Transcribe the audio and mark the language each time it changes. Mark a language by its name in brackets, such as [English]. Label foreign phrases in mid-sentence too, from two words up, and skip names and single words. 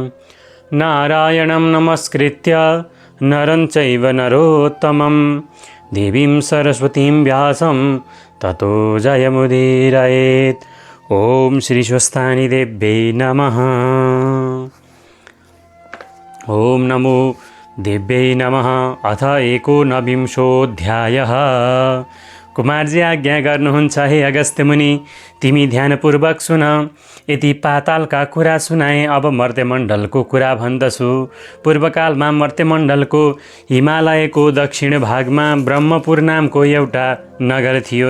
[Sanskrit] नारायणं नमस्कृत्य नरं चैव नरोत्तमं देवीं सरस्वतीं व्यासं ततो जयमुदीरयेत्। ओम श्री स्वस्थानी देव्यै नमः। ओम नमो देव्यै नमः। अथ एकोनविंशोऽध्यायः। [Nepali] कुमारजी आज्ञा गर्नुहुन्छ हे अगस्त्य मुनि, तिमी ध्यानपूर्वक सुन। यति पातालका कुरा सुनाए, अब मर्त्यमण्डलको कुरा भन्दछु। पूर्वकालमा मर्त्यमण्डलको हिमालयको दक्षिण भागमा ब्रह्मपुर नामको एउटा नगर थियो।